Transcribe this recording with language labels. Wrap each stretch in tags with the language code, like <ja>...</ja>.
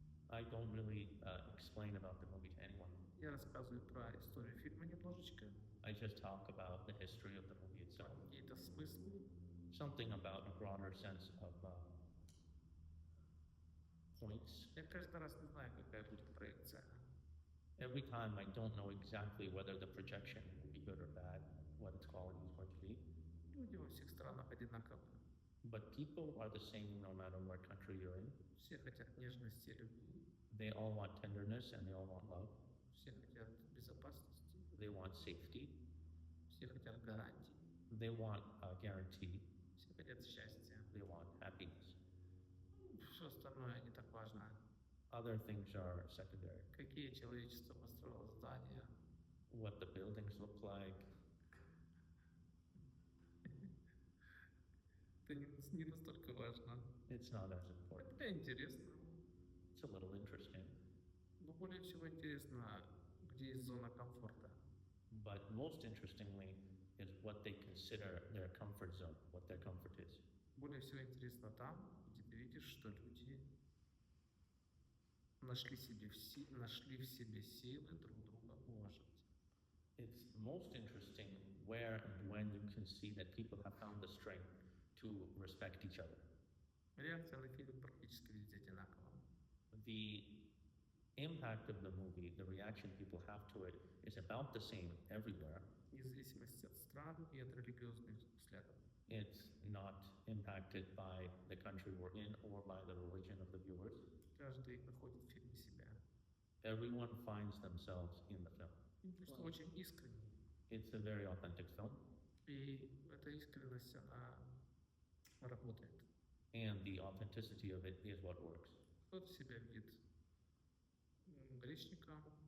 <en>I don't really explain about the movie to anyone.</en> <ru>Я рассказываю про историю фильма немножечко,</ru> <en>I just talk about the history of the movie itself.</en> <ru>какие-то смыслы.</ru> <en>Something about a broader sense of points.</en> <ru>Я каждый раз не знаю, какая будет проекция.</ru> <en>Every time I don't know exactly whether the projection will be good or bad, what its quality is going to be.</en> <ru>Люди во всех странах одинаковые.</ru> <en>But people are the same no matter what country you're in.</en> <ru>Все хотят нежности и любви.</ru> <en>They all want tenderness and they all want love.</en> <ru>Все хотят безопасности.</ru> <en>They want safety.</en> <ru>Все хотят гарантий.</ru> <en>They want a guarantee.</en> <ru>Все хотят счастья.</ru> <en>They want happiness.</en> <ru>Все остальное не так важно.</ru> <en>Other things are secondary.</en> <ru>Какие человечество построило здания.</ru> <en>What the buildings look like.</en> <ru>Это не настолько важно.</ru> <en>It's not as important.</en> <ru>Это интересно.</ru> <en>It's a little interesting.</en> <ru>Но более всего интересно, где есть зона комфорта.</ru> <en>But most interestingly is what they consider their comfort zone, what their comfort is.</en> <ru>Более всего интересно там, где ты видишь, что люди нашли в себе силы друг друга уважать.</ru> <en>It's most interesting where and when you can see that people have found the strength to respect each other.</en> <ru>Реакция на фильм практически везде одинакова.</ru> <en>The impact of the movie, the reaction people have to it, is about the same everywhere.</en> <ru>Вне зависимости от стран и от религиозных взглядов.</ru> <en>It's not impacted by the country we're in or by the religion of the viewers.</en> <ru>Каждый находит в фильме себя.</ru> <en>Everyone finds themselves in the film.</en> <ru>И просто очень искренний.</ru> <en>It's a very authentic film,</en> <ru>И эта искренность, она работает.</ru> <en>and the authenticity of it is what works.</en> <ru>Кто-то себя видит грешником,</ru>